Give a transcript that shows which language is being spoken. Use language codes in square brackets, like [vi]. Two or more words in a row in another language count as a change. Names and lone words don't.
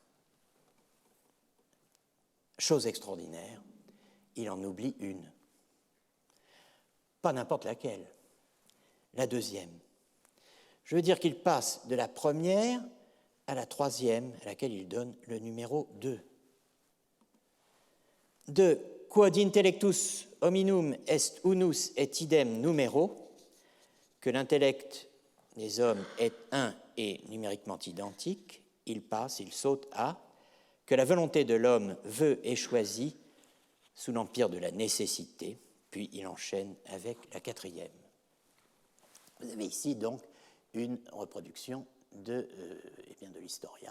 [fr] Chose extraordinaire, il en oublie une. Pas n'importe laquelle, la deuxième. Je veux dire qu'il passe de la première à la troisième, à laquelle il donne le numéro 2. [la] De quod intellectus hominum est unus et idem numero, [fr] que l'intellect des hommes est un et numériquement identique, il saute à que la volonté de l'homme veut et choisit sous l'empire de la nécessité, puis il enchaîne avec la quatrième. Vous avez ici donc une reproduction de l'Historia.